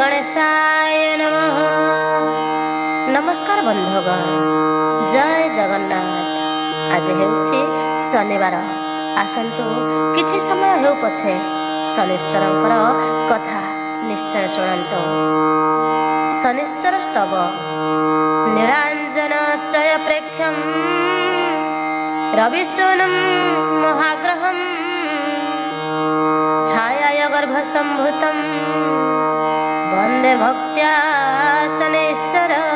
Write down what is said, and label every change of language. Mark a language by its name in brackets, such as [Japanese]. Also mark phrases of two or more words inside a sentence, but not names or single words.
[Sanskrit] व्यासाय नमः। [Odia] ନମସ୍କାର ବନ୍ଧୁଗଣ, ଜୟ ଜଗନ୍ନାଥ। ଆଜି ହେଉଛି ଶନିବାର। ଆସନ୍ତୁ କିଛି ସମୟ ହେଉ ପଛେ ଶନିଶ୍ଚରଙ୍କର କଥା ନିଶ୍ଚୟ ଶୁଣନ୍ତୁ। [Sanskrit] शनिश्चर स्तव नीलांजन चय प्रेक्षम रविसूनुं महाग्रहं छायाय गर्भसंभूतं वंदे भक्त्या शनिश्चर।